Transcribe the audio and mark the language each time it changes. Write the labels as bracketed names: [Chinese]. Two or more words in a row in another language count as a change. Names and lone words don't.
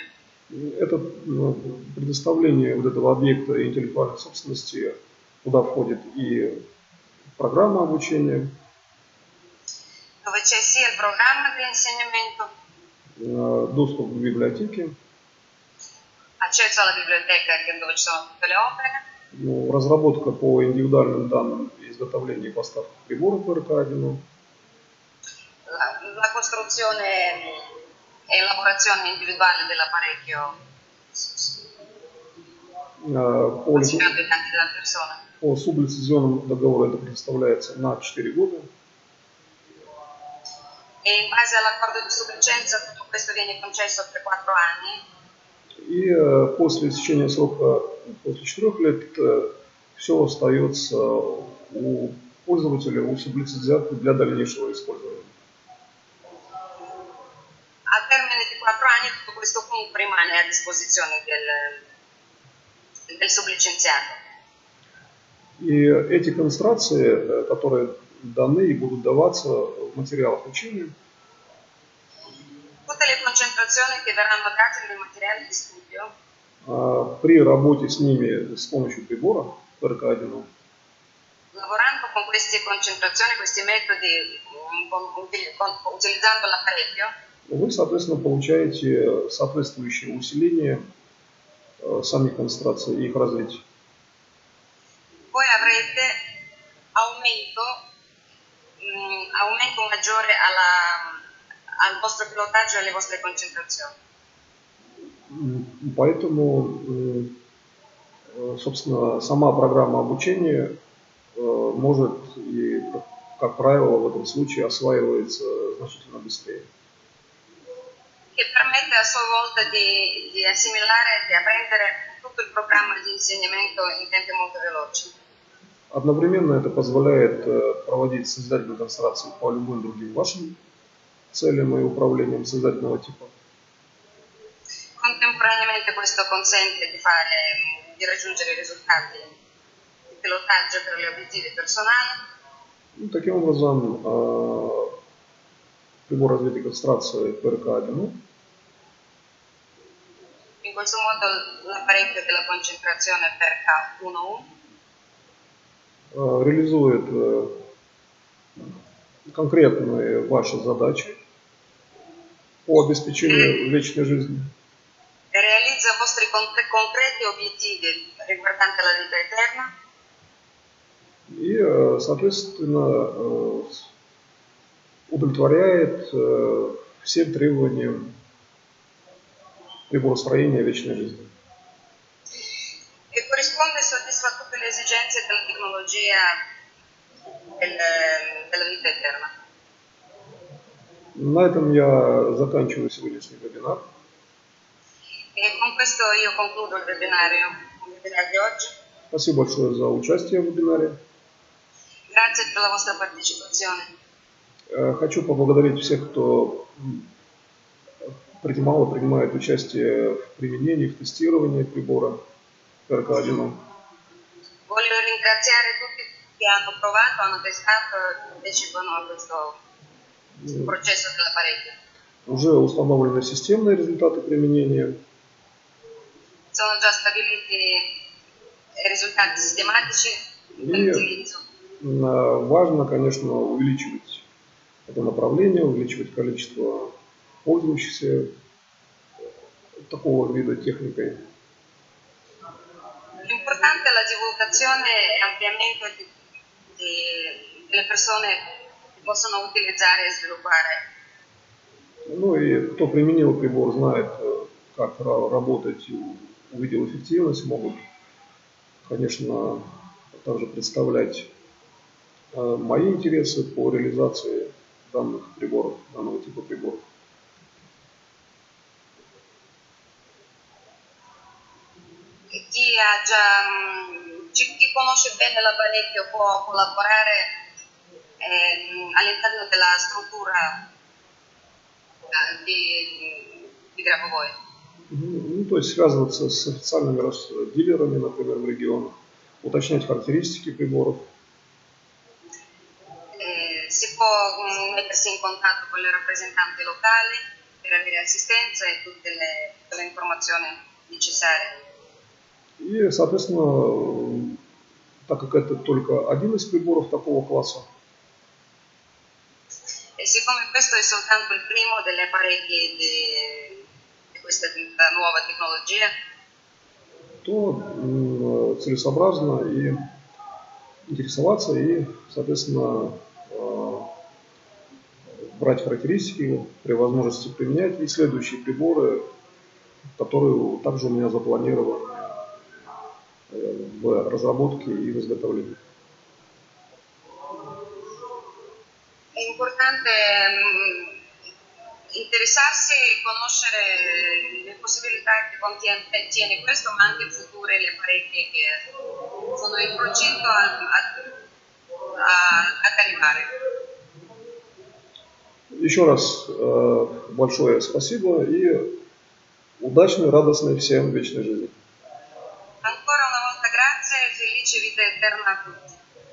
[Russian] Это предоставление вот этого объекта интеллектуальной собственности, куда входит и программа обучения, [Italian] Dove c'è sia il programma di insegnamento, [Russian] доступ к библиотеке, [Italian] accesso alla biblioteca dove ci sono tutte le opere, [Russian] разработка по индивидуальным данным, изготовление и поставка приборов РК-1, [Italian] la costruzione e elaborazione individuale dell'apparecchio consegnato ai tanti della persona. [Russian] По сублицензионному договору это предоставляется на 4 года. [Italian] E in base all'accordo di sublicenza tutto questo viene concesso per 4 anni. [Russian] И после истечения срока, после 4 лет, все остается у пользователя, у сублицензиата для дальнейшего использования. [Italian] Al termine di 4 anni tutto questo comunque rimane a disposizione del sublicenziato. [Russian] И эти концентрации, которые даны и будут даваться в материалах учения, [Italian] Tutte le concentrazioni che verranno date nei materiali di studio [Russian] при работе с ними с помощью прибора РК-1, [Italian] lavorando con queste concentrazioni, questi metodi, utilizzando l'apparecchio, [Russian] вы, soответственно, получаете соответствующее усиление самих концентраций и их развития. [Italian] voi avrete aumento maggiore al vostro pilotaggio e alle vostre concentrazioni. [Russian] Поэтому, собственно, сама программа обучения может и, как правило, в этом случае осваивается значительно быстрее. [Italian] Che permette a sua volta di assimilare, di apprendere tutto il programma di insegnamento in tempi molto veloci. [Russian] Одновременно это позволяет проводить созидательные концентрации по любым другим вашим целям и управлениям созидательного типа. [Italian] Contemporaneamente questo consente di raggiungere i risultati di pilotaggio per gli obiettivi personali. [Russian] Таким образом, прибор развития концентрации ПРК-1 [Italian] In questo modo l'apparecchio della concentrazione PRK-1U [Russian] реализует конкретные ваши задачи по обеспечению вечной жизни. [Italian] Realizza i vostri concreti obiettivi riguardanti la vita eterna. [Russian] И, соответственно, удовлетворяет всем требованиям приборостроения вечной жизни. [Italian] E corrisponde e soddisfa tutte le esigenze della tecnologia della vita eterna. [Russian] На этом я заканчиваю сегодняшний вебинар. [Italian] E con questo io concludo il webinario di oggi. [Russian] Спасибо большое за участие в вебинаре. [Italian] Grazie per la vostra partecipazione. [Russian] Хочу поблагодарить всех, кто принимает участие в применении, в тестировании прибора РК-1. [Italian] Voglio ringraziare tutti che hanno provato, hanno testato e partecipano a questo processo dell'apparecchio. [Russian] Уже установлены системные результаты применения. [Italian] Sono già stabiliti risultati sistematici per l'utilizzo. [Russian] Важно, конечно, увеличивать это направление, увеличивать количество пользующихся такого вида техникой. [Italian] L'importante è la divulgazione e ampliamento delle persone che possono utilizzare e sviluppare. [Russian] Ну и кто применил прибор, знает, как работать, увидел эффективность, могут, конечно, также представлять мои интересы по реализации данных приборов, данного типа приборов. [Italian] Chi conosce bene l'apparecchio può collaborare all'interno della struttura di Grabovoi. [Russian] Ну, то есть связываться с официальными дилерами, например, в регионах, уточнять характеристики приборов. [Italian] Si può mettersi in contatto con le rappresentanti locali per avere assistenza e tutte le informazioni necessarie. [Russian] И, соответственно, так как это только один из приборов такого класса, [Italian] E siccome questo è soltanto il primo degli apparecchi di questa nuova tecnologia, [Russian] то целесообразно и интересоваться и, соответственно, брать характеристики, при возможности применять и следующие приборы, которые также у меня запланированы в разработке и в изготовлении. [Italian] è importante interessarsi e conoscere le possibilità che contiene questo, ma anche future le apparecchie che sono in progetto ad arrivare. [Russian] Еще раз большое спасибо и удачной, радостной всем вечной жизни. [Italian] Ancora una volta grazie e felice vita eterna a tutti.